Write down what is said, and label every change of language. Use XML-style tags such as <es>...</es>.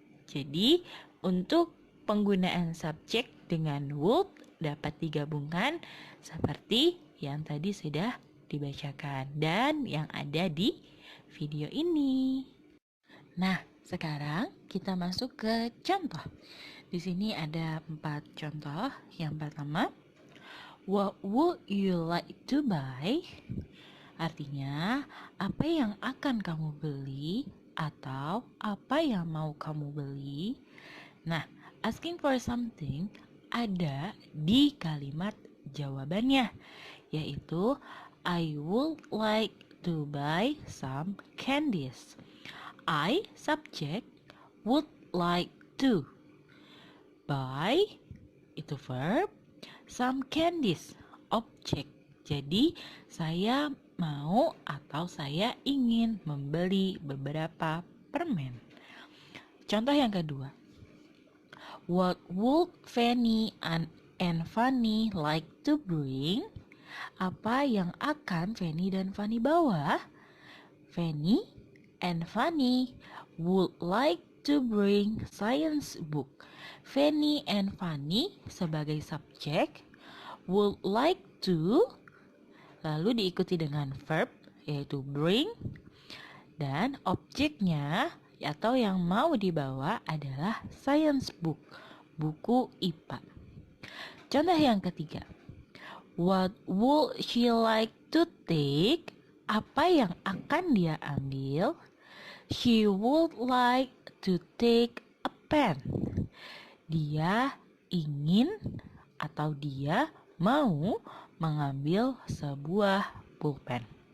<id>Jadi, untuk penggunaan subjek dengan would dapat digabungkan seperti yang tadi sudah dibacakan dan yang ada di video ini. Nah, sekarang kita masuk ke contoh. Di sini ada 4 contoh. Yang pertama,</id> <en>what would you like to buy?</en> <id>Artinya, apa yang akan kamu beli atau apa yang mau kamu beli?</id> <en>Nah, asking for something</en> <id>ada di kalimat jawabannya, yaitu</id> <en>I would like to buy some candies. I, subject, would like to buy,</en> <id>itu</id> <en>verb, some candies, object.</en> <id>Jadi, saya mau atau saya ingin membeli beberapa permen. Contoh yang kedua,</id> <en>what would Fanny and Fanny like to bring?</en> <id>Apa yang akan Fanny dan Fanny bawa?</id> <en>Fanny and Fanny would like to bring science book. Fanny and Fanny</en> <id>sebagai subjek,</id> <en>would like to,</en> <id>lalu diikuti dengan verb yaitu bring, dan objeknya atau yang mau dibawa adalah science book, buku IPA.</id> <en>Contoh yang ketiga, what would she like to take?</en> <id>Apa yang akan dia ambil?</id> <en>She would like to take a pen.</en> <id>Dia ingin atau dia mau mengambil sebuah pulpen.</id>